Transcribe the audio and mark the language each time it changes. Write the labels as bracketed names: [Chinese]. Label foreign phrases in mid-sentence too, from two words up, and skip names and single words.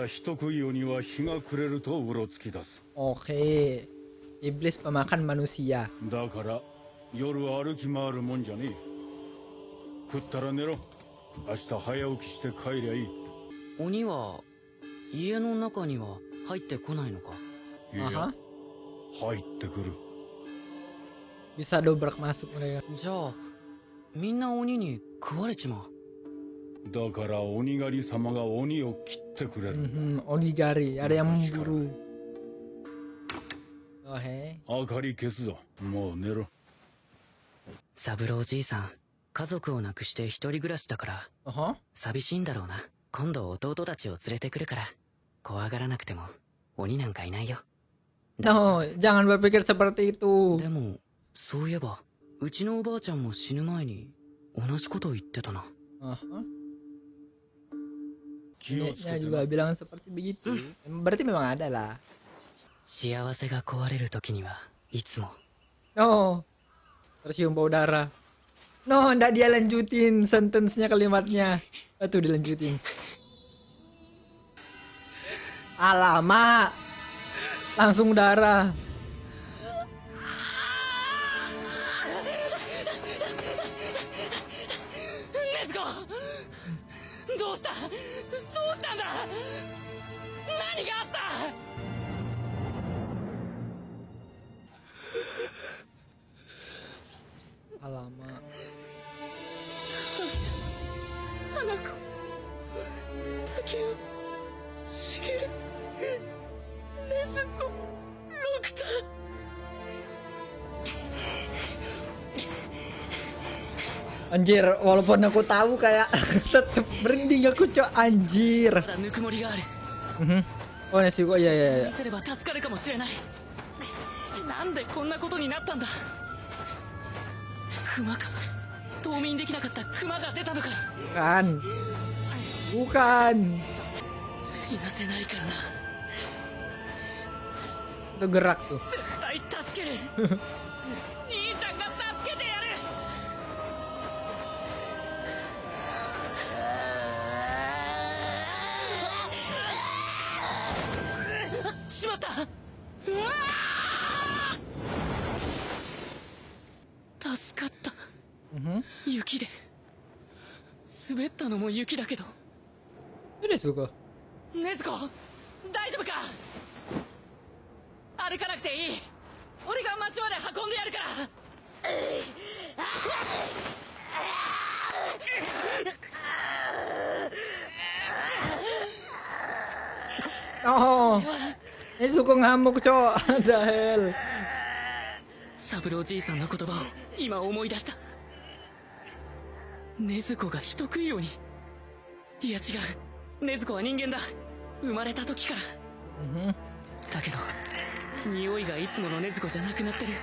[Japanese] 人食い鬼は日が暮れるとうろつき出す。 [Indonesian] Oke. Iblis pemakan manusia. [Japanese] だから夜歩き回るもんじゃねえ。食ったら寝ろ。明日早起きして帰りゃいい。鬼は家の中には入ってこないのか。いや Aha. 入ってくる。 [Indonesian] Bisa dobrak masuk mereka. [Japanese] じゃあみんな鬼に食われちまう。だから鬼狩り様が鬼を切ってくれる。 [Indonesian] Onigari, ada yang memburu. Oh he. [Japanese] 明かり消すぞ。もう寝ろ。三郎じいさん家族を亡くして一人暮らしだから Oh. 寂しいんだろうな。今度弟たちを連れてくるから怖がらなくても鬼なんかいないよ。 [Indonesian] No, jangan berpikir seperti itu. でもそういえばうちのおばあちゃんも死ぬ前に同じことを言ってたな。 Neneknya juga bilang seperti begitu. Berarti memang ada lah. [Japanese] 幸せが壊れる時にはいつも [Indonesian] No, tercium bau darah. No, ndak dia lanjutin sentence-nya, kalimatnya. Tuh dilanjutin. Alamak, langsung darah. [Japanese] ネズコどうしたどうしたんだ何があった [Indonesian] Alamak. [Japanese] 花子竹雄茂ネズコロクタ [Indonesian] Anjir, walaupun aku tahu kayak tetep merinding aku, cok. Anjir. [Japanese] まだぬくもりがある [Indonesian] Oh, Nezuko, iya iya iya. [Japanese] 見せれば助かるかもしれない。なんでこんなことになったんだ。クマか。冬眠できなかったクマが出たのか。 [Indonesian] Bukan. Bukan. [Japanese] 死なせないからな。 [Indonesian] Itu gerak tuh. [Japanese] 絶対助ける。兄ちゃんが助けてやる。しまった。うわー助かった。雪で滑ったのも雪だけど。 Nezuko. ネズコ大丈夫か。歩かなくていい。俺が町まで運んでやるから。 [Indonesian] Oh, Nezuko ngamuk, cok. Ada hell. [Japanese] 三郎じいさんの言葉を今思い出した。ネズコが人食い鬼。いや違う、ネズコは人間だ。生まれた時から。だけど匂いがいつものネズコじゃなくなってる。